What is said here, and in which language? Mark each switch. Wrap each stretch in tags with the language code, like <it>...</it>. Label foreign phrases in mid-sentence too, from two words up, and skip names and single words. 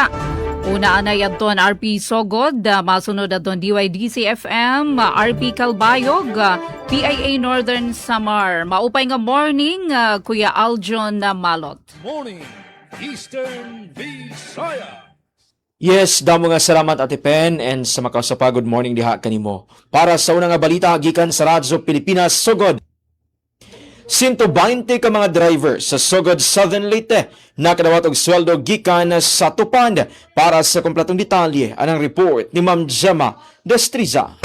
<war>Una na yaton RP Sogod, masunod aton DYDC-FM, RP Calbayog, PIA Northern Samar. Maupay nga morning, Kuya Aljon na Malot.</war> <en>Morning, Eastern Visayas.</en> <war>Yes, damo nga salamat Ate Pen and sa makasapa</war> <en>good morning</en> <war>diha kanimo. Para sa unang nga balita gikan sa Radyo Pilipinas Sogod. 120 ka mga driver sa Sogod Southern Leyte nakadawat og sweldo gikan sa Tupand. Para sa kompletong detalye anang report ni Ma'am Gemma Destriza.</war>